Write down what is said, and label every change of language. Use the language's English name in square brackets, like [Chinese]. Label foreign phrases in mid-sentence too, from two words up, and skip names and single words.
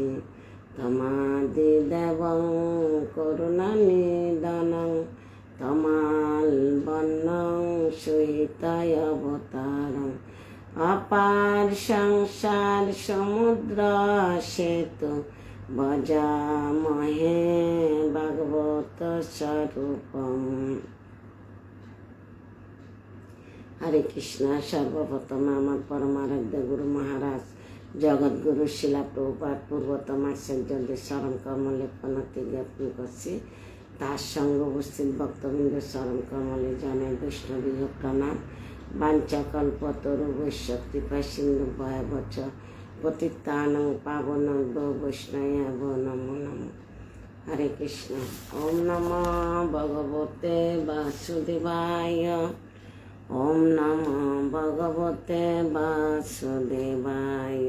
[Sanskrit] तमादिदेवं करुणानिधानं तमालवर्णं सुहितावतारम् अपार संसार समुद्र सेतु भजामहे भागवत स्वरूपम्। हरे कृष्ण। [Bangla] सर्वप्रथम আমার পরমারাধ্য গুরু মহারাজ জগদ্গুরু শিলা প্রভুপাদ পূর্বতম আচার্যদের চরণ কমলে প্রণতি জ্ঞাপন করছি। তার সঙ্গে উপস্থিত ভক্তবৃন্দ চরণ কমলে জানাই বৈষ্ণবীয় প্রণাম। [Sanskrit] বাঞ্ছাকল্পতরু বৈষ্ণব কৃপা সিন্ধু ভয়বচ পতিতানাং পাবনেভ্যো বৈষ্ণবেভ্যো নমো নমঃ। হরে কৃষ্ণ। ওম নমো ভগবতে বাসুদেবায়। ओम नमो भगवते वासुदेवाय।